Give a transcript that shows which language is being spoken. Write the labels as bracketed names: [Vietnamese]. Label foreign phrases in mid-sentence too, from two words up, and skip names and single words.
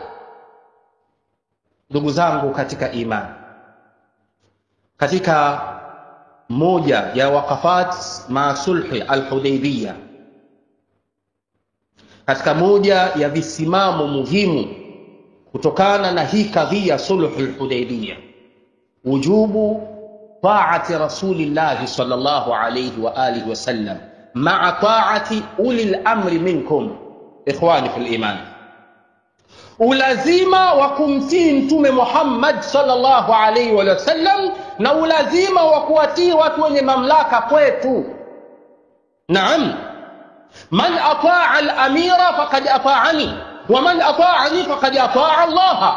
[Swahili] Ndugu zangu katika imani, katika moja ya [Arabic] وقفات مع صلح الحديبية, [Swahili] katika moja ya visimamo muhimu kutokana na hii kadhia [Arabic] صلح الحديبية, وجوب طاعة رسول الله صلى الله عليه وآله وسلم مع طاعة أولي الأمر منكم. إخواني في الإيمان, [Swahili] ulazima wa kumtii Mtume Muhammad [Arabic] صلى الله عليه وسلم, [Swahili] na ulazima wa kuwatii watu wenye mamlaka kwetu. [Arabic] نعم، من أطاع الأمير فقد أطاعني ومن أطاعني فقد أطاع الله.